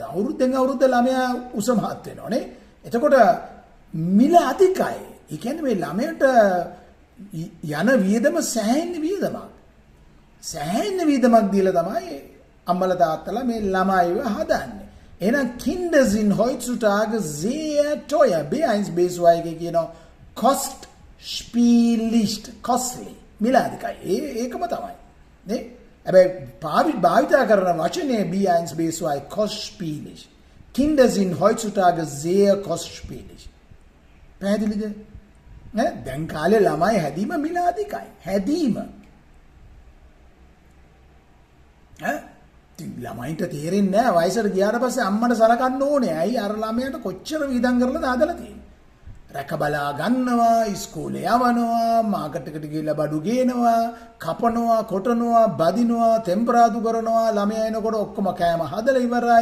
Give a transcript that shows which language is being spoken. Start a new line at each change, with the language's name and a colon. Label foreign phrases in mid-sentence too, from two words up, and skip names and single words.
Sinhala: අවුරුද්දෙන් අවුරුද්ද ළමයා උස මහත් වෙනවා නේ. එතකොට මිල අධිකයි. ඒ කියන්නේ මේ ළමයට යන වියදම සෑහෙන වියදමක් දීලා තමයි අම්මලා තාත්තලා මේ ළමයිව හදන්නේ.
German: එහෙනම් Kinder sind heutzutage sehr teuer.
Sinhala: B1 B2 කියනවා costly. මිල අධිකයි. ඒකම තමයි. නේ? හැබැයි භාවිතා කරන වචනේ B1 B2 kostspielig.
German: Kinder sind heutzutage sehr kostspielig.
Sinhala: පැහැදිලිද? නේ? දැන් කාලේ ළමයි හැදීම මිල අධිකයි. හැදීම. ළමයින්ට තේරෙන්නේ නැහැ වයසට ගියාට පස්සේ අම්මට සලකන්න ඕනේ. ඇයි අර ළමයාට කොච්චර වියදම් කරලාද හදලා තියෙන්නේ? රැක බලා ගන්නවා, ඉස්කෝලේ යවනවා, මාකට් එකට ගිහලා බඩු ගේනවා, කපනවා, කොටනවා, බදිනවා, ටෙම්පරාදු කරනවා, ළමයා එනකොට ඔක්කොම කෑම හදලා ඉවරයි.